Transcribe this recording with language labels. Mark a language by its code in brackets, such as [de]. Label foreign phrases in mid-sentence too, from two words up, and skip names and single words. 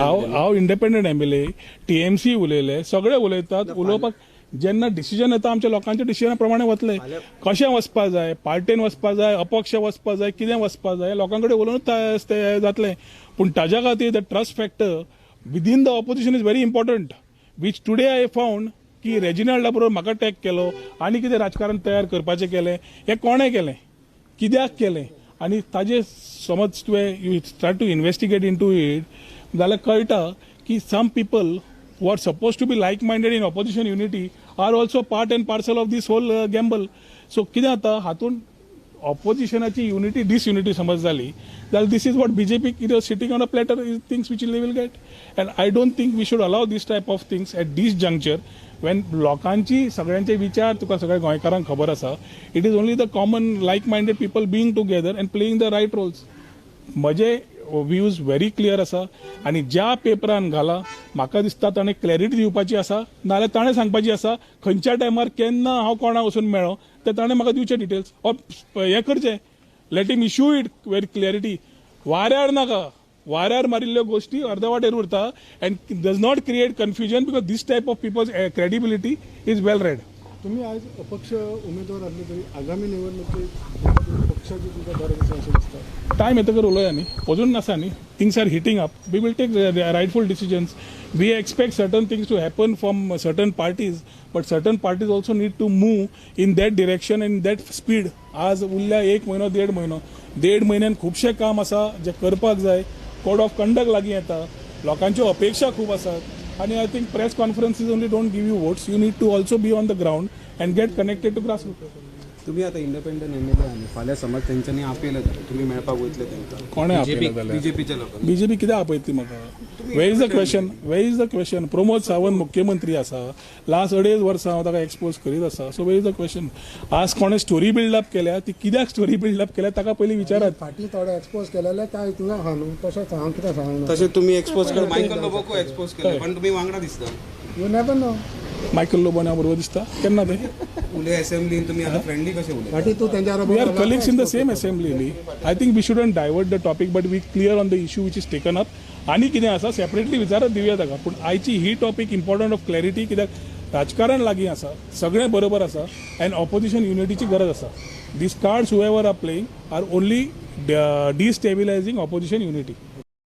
[kok] हांव [en] independent MLA, [kok] TMC उलयले, सगळे उलयतात. उलोवपाक जेन्ना डिसिजन येता आमच्या लोकांच्या डिसिजना प्रमाणे वतले. कशें वचपा जाय, पार्टेन वचपा जाय, अपक्ष वचपा जाय, कितें वचपा जाय, लोकां कडेन उलोवनूच जातलें. पूण ताज्या खातीर [en] the trust factor within the opposition is very important, which today I found [kok] की रेजिनाल्डा बरोबर म्हाका टॅग केलो आनी कितें राजकारण तयार करपाचें केलें, हें कोणें केलें, कित्याक केलें, आनी ताजें समज तुवें [en] you start to investigate into it [kok] जाल्यार कळटा की [en] some people who are supposed to be like-minded in opposition unity are also part and parcel of this whole gamble. So [kok] कितें जाता हातून ऑपोजिशनाची युनिटी डिसयुनिटी समज जाली जाल्यार [en] this is what BJP कितें sitting on a platter is things which they will get. And I don't think we should allow this type of things at this juncture when [kok] लोकांची सगळ्यांचे विचार तुका सगळ्या गोंयकारांक खबर आसा. [en] it is only the common like-minded people being together and playing the right roles. [kok] म्हजे [en] views very clear [kok] आसा आनी ज्या पेपरान घाला म्हाका दिसता ताणें क्लॅरिटी दिवपाची आसा, नाल्यार ताणें सांगपाची आसा खंयच्या टायमार केन्ना हांव कोणाक वचून मेळ्ळो ते ताणें म्हाका दिवचे [en] details or [kok] हें करचें. [en] let him issue it very clarity. [kok] वाऱ्यार नाका, वाऱ्यार मारिल्ल्यो गोश्टी अर्दवाटेर उरता [en] and does not create confusion because this type of people's credibility is well read. [mr] तुम्ही आज अपक्ष उमेदवार असले तरी आगामी निवडणुकीत पक्षाची तुमचा गरज आसा अशें दिसता? [kok] टायम येतकर उलोवया न्ही, अजून आसा न्ही, [en] things are heating up, we will take rightful decisions. we expect certain things to happen from certain parties, but certain parties also need to move in that direction and that speed. [kok] आज उरल्या 1 महिनो 1.5 म्हयन्यान खुबशें काम आसा जें करपाक जाय. [en] code of conduct [kok] लागीं येता, लोकांच्यो अपेक्षा खूब आसात आणि [en] I think press conferences only don't give you votes, you need to also be on the ground and get connected to grassroot. [kok] तुम्ही आता [en] independent MLA [kok] आनी फाल्यां समज तेंच्यांनी आपयलें जाल्यार तुम्ही मेळपाक वयतले तेंकां? कोणें आपयलें जाल्यार BJPच्या लोकांनी? BJP कित्याक आपयतली म्हाका? [en] where is the question? [kok] प्रमोद सावंत मुख्यमंत्री आसा, लास्ट 2.5 वर्सां हांव ताका एक्सपोज करीत आसा. [en] so where is the question? [kok] आज कोणें [en] story buildup [kok] केल्या, ती कित्याक [en] story buildup [kok] केल्या ताका पयलीं विचारात. फाटली थोडे एक्सपोज केलेले काय तुवें आहा न्हू, तशेंच हांव कितें सांगना. [mr] तशें तुम्ही एक्सपोज केलं, मायकल लोबोको एक्सपोज केलं, पण तुम्ही वांगडा दिसता. [en] you never know. [kok] मायकल लोबोन बरोबर दिसता केन्ना ते? उले असेंब्लीन तुम्ही आता फ्रेंडली कशे उलयता? फाटी तू तेंच्या [en] We are colleagues in the same assembly. I think we shouldn't divert the topic, but we clear on the issue which is taken up. [kok] आणि कितें आसा सेपरेटली विचारत दिवया ताका. पूण आयची ही टॉपिक [en] important of clarity, [kok] कित्याक राजकारण लागीं आसा, सगळें बरोबर आसा [en] and opposition [kok] युनिटीची गरज आसा. [en] These cards whoever are playing are only destabilizing opposition unity.